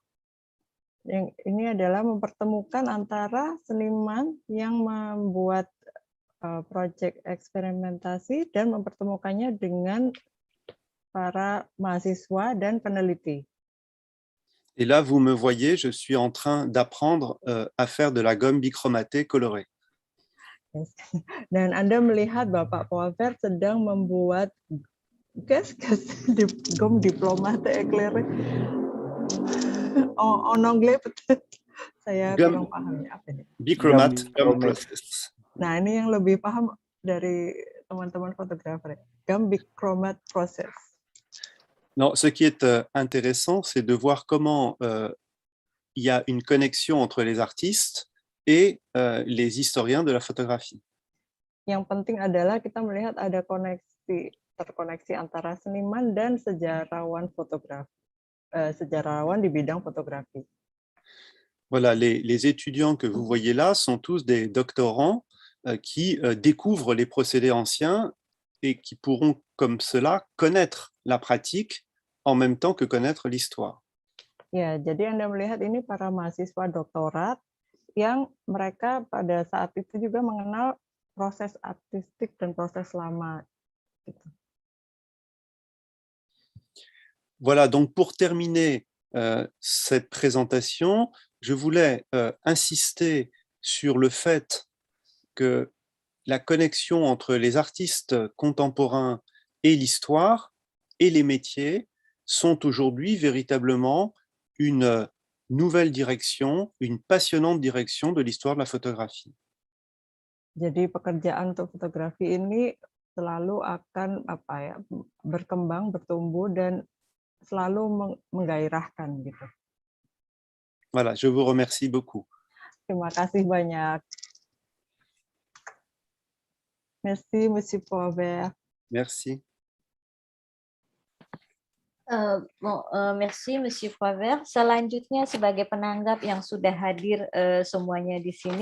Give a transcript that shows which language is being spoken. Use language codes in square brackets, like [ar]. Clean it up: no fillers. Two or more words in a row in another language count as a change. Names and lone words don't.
[id] Yang ini adalah mempertemukan antara seniman yang membuat proyek eksperimentasi dan mempertemukannya dengan para mahasiswa dan peneliti. [fr] Et là, vous me voyez, je suis en train d'apprendre à faire de la gomme bichromatée colorée. [id] Dan Anda melihat Bapak Poivert sedang membuat [fr] gomme diplomate éclairée. En anglais peut-être. [id] Saya kurang paham ya apa ini. [en] Bichromate gum process. [id] Nah, ini yang lebih paham dari teman-teman fotografer. [en] Gum bichromate process. [fr] Non, ce qui est intéressant, c'est de voir comment il y a une connexion entre les artistes et les historiens de la photographie. [id] Yang penting adalah kita melihat ada terkoneksi antara seniman dan sejarawan fotografi. Sejarawan di bidang fotografi. [fr] Voilà, les étudiants que vous voyez là sont tous des doctorants qui découvrent les procédés anciens et qui pourront, comme cela, connaître la pratique en même temps que connaître l'histoire. [id] Ya, jadi Anda melihat ini para mahasiswa doktorat yang mereka pada saat itu juga mengenal proses artistik dan proses lama. [fr] Voilà, donc pour terminer cette présentation, je voulais insister sur le fait que la connexion entre les artistes contemporains et l'histoire et les métiers sont aujourd'hui véritablement une nouvelle direction, une passionnante direction de l'histoire de la photographie. [id] Jadi pekerjaan untuk fotografi ini selalu akan berkembang, bertumbuh dan selalu menggairahkan gitu. [fr] Voilà, je vous remercie beaucoup. [id] Terima kasih banyak. [fr] Merci, Monsieur Poivert. Merci. Merci, Monsieur Poivert. [id] Selanjutnya sebagai penanggap yang sudah hadir semuanya di sini.